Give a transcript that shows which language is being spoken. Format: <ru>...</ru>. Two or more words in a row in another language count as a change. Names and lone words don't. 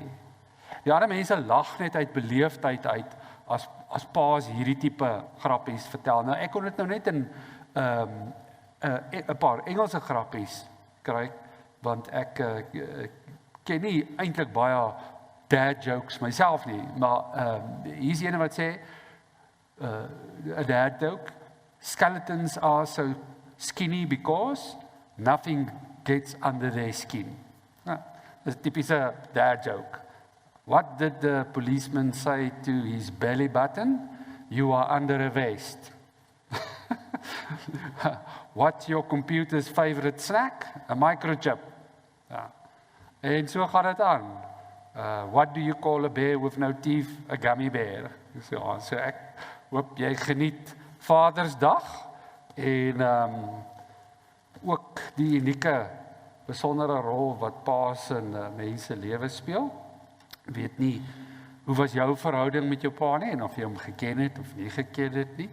<af>Die ander mense lag net uit beleefdheid uit, as paas hierdie tipe grappies vertel. Nou, ek kon dit nou net in 'n paar Engelse grappies kry, want ek ken nie eintlik baie</af> <en>dad jokes myself</en> <af>nie, maar hier is een wat sê,</af> <en>a dad joke, skeletons are so skinny because nothing gets under their skin.</en> <af>Nou, dis 'n tipiese</af> <en>dad joke. What did the policeman say to his belly button? You are under arrest. What's your computer's favorite snack? A microchip.</en> <af>Ja. En so gaan dit aan.</af> <en>What do you call a bear with no teeth? A gummy bear.</en> <af>So ek hoop jy geniet Vadersdag en ook die unieke, besondere rol wat paas in mense lewe speel. Ek weet nie, hoe was jou verhouding met jou pa nie, en of jy hom geken het of nie geken het nie.</af>